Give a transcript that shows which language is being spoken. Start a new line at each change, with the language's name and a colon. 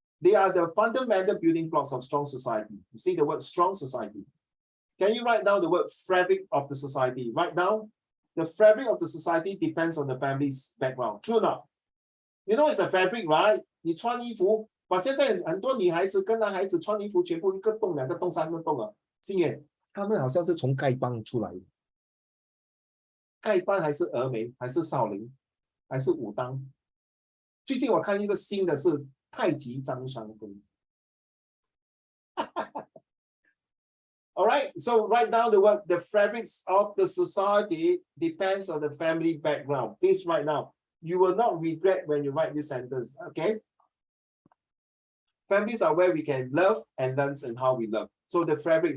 English: They are the fundamental building blocks of strong society. You see the word strong society. Can you write down the word fabric of the society? Write down the fabric of the society depends on the family's background. True or not? You know it's a fabric, right?
Chinese: 你穿衣服，把现在很多女孩子跟男孩子穿衣服全部一个洞、两个洞、三个洞啊。心远，他们好像是从丐帮出来的。丐帮还是峨眉，还是少林，还是武当？最近我看一个新的是太极张三丰。
English: All right, so write down the word. The fabrics of the society depends on the family background. Please write down. You will not regret when you write this sentence. Okay. Families are where we can love and learn and how we love. So the fabric.